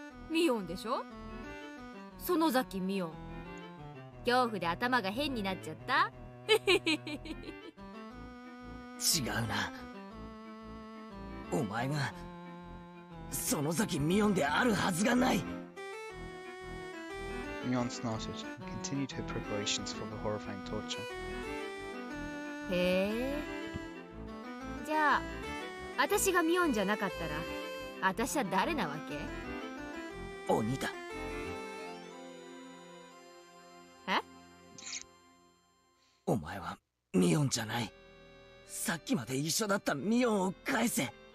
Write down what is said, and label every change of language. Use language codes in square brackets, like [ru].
[ja] ミオンでしょ。園崎ミオン。恐怖で頭が変になっちゃった。違うな。お前が園崎ミオンであるはずがない。 [en] Mion snorted and continued her preparations for the horrifying torture. [ja] へえ。じゃあ、私がミオンじゃなかったら、私は誰なわけ？鬼だ。え？お前はミオンじゃない。さっきまで一緒だったミオンを返せ。